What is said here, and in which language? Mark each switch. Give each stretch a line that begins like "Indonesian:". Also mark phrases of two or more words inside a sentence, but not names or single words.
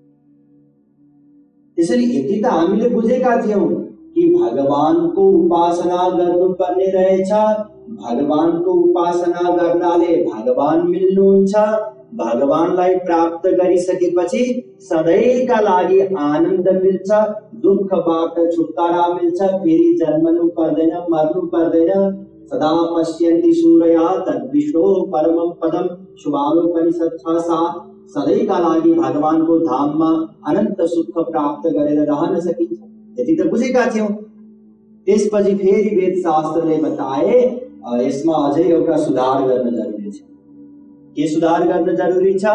Nepali: त्यसैले यति त हामीले बुझेका थियौं कि भगवानको उपासना गर्नुपर्ने रहेछ। भगवानको उपासना गर्नाले भगवान मिल्नुहुन्छ। भगवानलाई प्राप्त गरिसकेपछि सधैँका लागि आनन्द मिल्छ, दुःखबाट छुटकारा मिल्छ, फेरि जन्मनु पर्दैन, मर्नु पर्दैन।
Sanskrit: सदा पश्यन्ति सूरया तद्विष्णो परमं पदम, शुभारोपनिषद 6:7।
Nepali: सधैँका लागि भगवानको धाममा अनन्त सुख प्राप्त गरेर रहन सकिन्छ। यति त बुझेका थियौं। त्यसपछि फेरि वेद शास्त्रले बताए यसमा अझै एउटा सुधार गर्न जरुरी छ। के सुधार गर्न जरुरी छ?